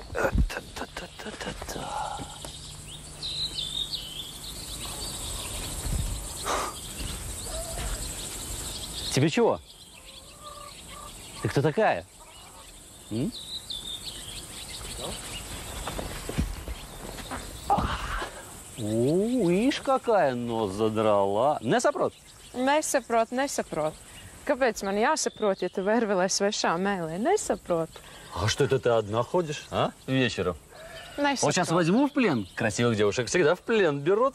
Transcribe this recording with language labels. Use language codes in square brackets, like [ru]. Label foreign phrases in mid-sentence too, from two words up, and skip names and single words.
[ru] Тебе чего? Ты кто такая? Ишь, какая нос задрала. [lv] Nesaprot? Nesaprot. Kāpēc man jāsaprot, ja tu vērvelē svešā mēlē? Nesaprot. [ru] А что это ты одна ходишь, а? Вечером? [lv] Nesaprot. [ru] Вот сейчас возьму в плен. Красивых девушек всегда в плен берут.